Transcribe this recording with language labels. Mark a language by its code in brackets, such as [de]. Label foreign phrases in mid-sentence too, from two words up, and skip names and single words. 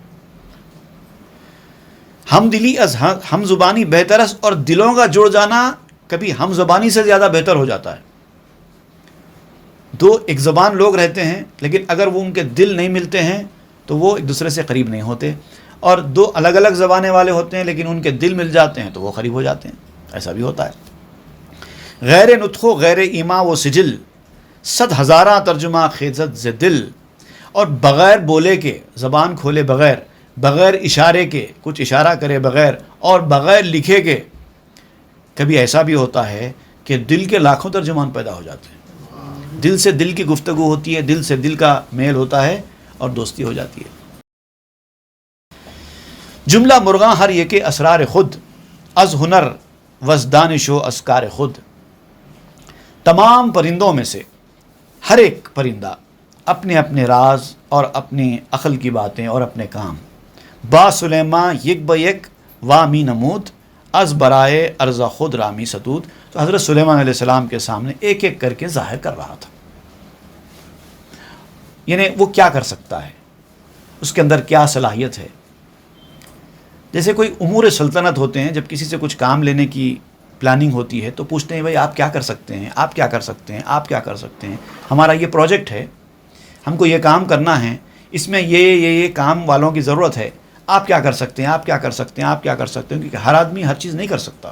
[fa] ہم دلی از ہم زبانی بہتر است، [ur] اور دلوں کا جڑ جانا کبھی ہم زبانی سے زیادہ بہتر ہو جاتا ہے۔ دو ایک زبان لوگ رہتے ہیں، لیکن اگر وہ ان کے دل نہیں ملتے ہیں تو وہ ایک دوسرے سے قریب نہیں ہوتے، اور دو الگ الگ زبانیں والے ہوتے ہیں لیکن ان کے دل مل جاتے ہیں تو وہ قریب ہو جاتے ہیں۔ ایسا بھی ہوتا ہے۔ [fa] غیر نطق و غیر ایما و سجل، صد ہزارہ ترجمہ خیزت ز دل۔ [ur] اور بغیر بولے کے، زبان کھولے بغیر، بغیر اشارے کے، کچھ اشارہ کرے بغیر، اور بغیر لکھے کے، کبھی ایسا بھی ہوتا ہے کہ دل کے لاکھوں ترجمان پیدا ہو جاتے ہیں۔ دل سے دل کی گفتگو ہوتی ہے، دل سے دل کا میل ہوتا ہے اور دوستی ہو جاتی ہے۔ [fa] جملہ مرغاں ہر یک اسرار خود، از ہنر وز دانش و اسکار خود۔ [ur] تمام پرندوں میں سے ہر ایک پرندہ اپنے اپنے راز اور اپنی عقل کی باتیں اور اپنے کام [fa] با سلیمان یک با یک وامی نمود، از برائے ارزا خود رامی ستود۔ [ur] تو حضرت سلیمان علیہ السلام کے سامنے ایک ایک کر کے ظاہر کر رہا تھا، یعنی وہ کیا کر سکتا ہے، اس کے اندر کیا صلاحیت ہے۔ جیسے کوئی امور سلطنت ہوتے ہیں، جب کسی سے کچھ کام لینے کی پلاننگ ہوتی ہے تو پوچھتے ہیں بھائی آپ کیا کر سکتے ہیں، آپ کیا کر سکتے ہیں، آپ کیا کر سکتے ہیں، ہمارا یہ پروجیکٹ ہے، ہم کو یہ کام کرنا ہے، اس میں یہ کام والوں کی ضرورت ہے، آپ کیا کر سکتے ہیں، آپ کیا کر سکتے ہیں، آپ کیا کر سکتے ہیں، کیونکہ ہر آدمی ہر چیز نہیں کر سکتا۔